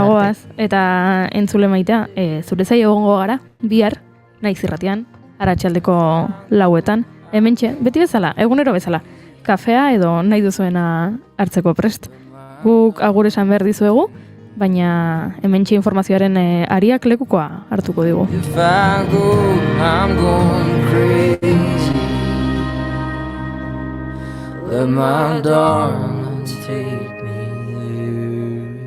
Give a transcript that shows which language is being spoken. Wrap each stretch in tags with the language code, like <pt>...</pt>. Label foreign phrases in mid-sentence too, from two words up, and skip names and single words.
<eu>bagoaz, eta entzule maitea, zure zai egongo gara, bihar, naiz irratian, arratsaldeko 4etan, hementxe, beti bezala, egunero bezala, kafea edo nahi duzuena hartzeko prest. Guk agur esan behar dizuegu, baina hementxe informazioaren ariak lekukoa hartuko digu.</eu> <en>If I go, I'm going crazy. Let my darling take me there.</en>